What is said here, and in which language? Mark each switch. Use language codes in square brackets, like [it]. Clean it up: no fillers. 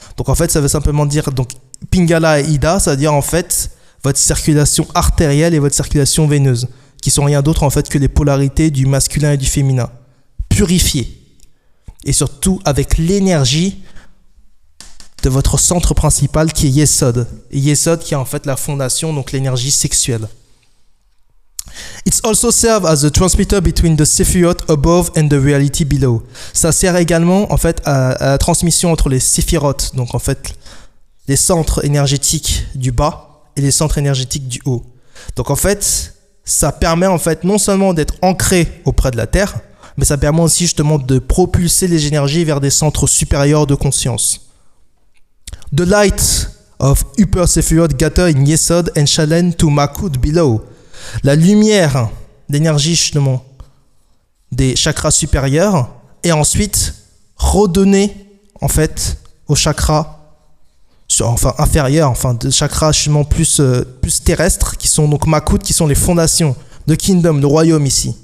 [fr] Donc, en fait, ça veut simplement dire, donc, Pingala et Ida, ça veut dire, en fait, votre circulation artérielle et votre circulation veineuse, qui sont rien d'autre, en fait, que les polarités du masculin et du féminin, purifiées. Et surtout, avec l'énergie de votre centre principal, qui est Yesod. Et Yesod, qui est, en fait, la fondation, donc l'énergie sexuelle. [en] It also serves as a transmitter between the Sephirot above and the reality below. [fr] Ça sert également en fait à la transmission entre les Sephirot, donc en fait les centres énergétiques du bas et les centres énergétiques du haut. Donc en fait, ça permet en fait non seulement d'être ancré auprès de la Terre, mais ça permet aussi justement de propulser les énergies vers des centres supérieurs de conscience. [en] The light of Upper Sephirot gather in Yesod and Shalen to Makut below. [fr] La lumière d'énergie justement des chakras supérieurs est ensuite redonnée en fait aux chakras inférieurs, des chakras justement plus terrestres qui sont donc Makut, qui sont les fondations de Kingdom, le royaume ici.